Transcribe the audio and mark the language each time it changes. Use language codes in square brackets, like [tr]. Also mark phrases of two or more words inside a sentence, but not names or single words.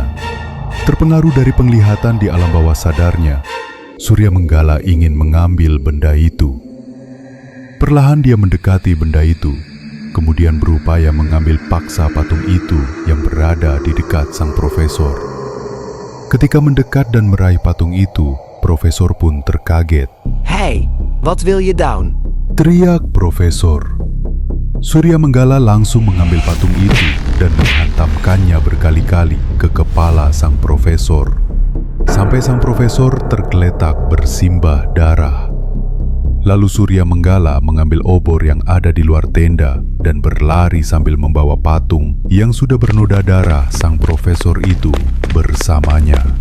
[id] Terpengaruh dari penglihatan di alam bawah sadarnya, Surya Menggala ingin mengambil benda itu. Perlahan dia mendekati benda itu, kemudian berupaya mengambil paksa patung itu yang berada di dekat sang profesor. Ketika mendekat dan meraih patung itu, profesor pun terkaget. [nl] Hey, wat wil je doen? [id] Teriak profesor. Surya Menggala langsung mengambil patung itu dan menghantamkannya berkali-kali ke kepala sang profesor, sampai sang profesor tergeletak bersimbah darah. Lalu Surya Menggala mengambil obor yang ada di luar tenda dan berlari sambil membawa patung yang sudah bernoda darah sang profesor itu bersamanya.